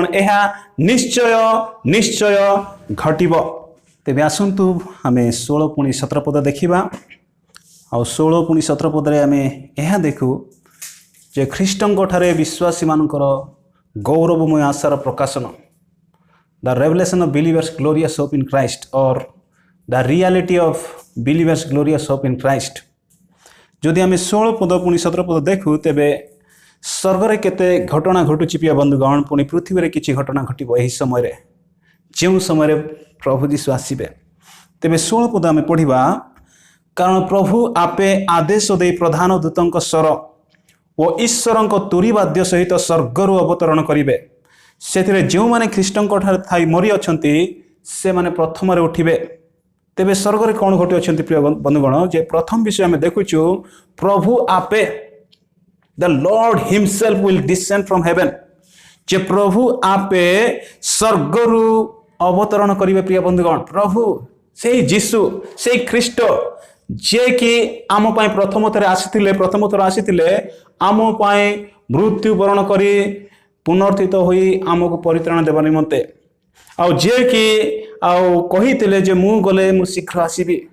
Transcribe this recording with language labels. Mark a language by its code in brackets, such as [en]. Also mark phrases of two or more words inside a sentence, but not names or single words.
[or] ଏହା ନିଶ୍ଚୟ ଘଟିବ। ତେବେ ଆସନ୍ତୁ ଆମେ 16 ପୁଣି 17 ପଦ ଦେଖିବା। ଆଉ 16 ପୁଣି 17 ପଦରେ ଆମେ ଏହା ଦେଖୁ ଯେ ଖ୍ରୀଷ୍ଟଙ୍କ ଠାରେ ବିଶ୍ୱାସୀମାନଙ୍କର ଗୌରବମୟ ଆଶାର ପ୍ରକାଶନ, [en] the revelation of believers glorious hope in Christ, or the reality of believers glorious hope in Christ। [or] ଯଦି ଆମେ 16 ପଦ ପୁଣି 17 ପଦ ଦେଖୁ, ତେବେ ସ୍ୱର୍ଗରେ କେତେ ଘଟଣା ଘଟୁଛି ପ୍ରିୟ ବନ୍ଧୁଗଣ, ପୁଣି ପୃଥିବୀରେ କିଛି ଘଟଣା ଘଟିବ ଏହି ସମୟରେ, ଯେଉଁ ସମୟରେ ପ୍ରଭୁ ଯୀଶୁ ଆସିବେ। ତେବେ 16 ପଦ ଆମେ ପଢ଼ିବା। କାରଣ ପ୍ରଭୁ ଆପେ ଆଦେଶ ଦେଇ ପ୍ରଧାନ ଦୂତଙ୍କ ସ୍ୱର ଓ ଈଶ୍ୱରଙ୍କ ତୁରୀବାଦ୍ୟ ସହିତ ସ୍ୱର୍ଗରୁ ଅବତରଣ କରିବେ। ସେଥିରେ ଯେଉଁମାନେ ଖ୍ରୀଷ୍ଟଙ୍କ ଠାରେ ଥାଇ ମରିଅଛନ୍ତି ସେମାନେ ପ୍ରଥମରେ ଉଠିବେ। ତେବେ ସ୍ୱର୍ଗରେ କ'ଣ ଘଟିଅଛନ୍ତି ପ୍ରିୟ ବନ୍ଧୁଗଣ? ଯେ ପ୍ରଥମ ବିଷୟ ଆମେ ଦେଖୁଛୁ, ପ୍ରଭୁ ଆପେ, [en] the Lord himself will descend from heaven। [or] ଯେ ପ୍ରଭୁ ଆପେ ସ୍ୱର୍ଗରୁ ଅବତରଣ କରିବେ ପ୍ରିୟ ବନ୍ଧୁଗଣ। ପ୍ରଭୁ ସେଇ ଯୀଶୁ, ସେଇ ଖ୍ରୀଷ୍ଟ ଯିଏକି ଆମ ପାଇଁ ପ୍ରଥମ ଥର ଆସିଥିଲେ ଆମ ପାଇଁ ମୃତ୍ୟୁବରଣ କରି ପୁନର୍ଥିତ ହୋଇ ଆମକୁ ପରିତ୍ରାଣ ଦେବା ନିମନ୍ତେ, ଆଉ ଯିଏକି ଆଉ କହିଥିଲେ ଯେ ମୁଁ ଗଲେ ମୁଁ ଶୀଘ୍ର ଆସିବି,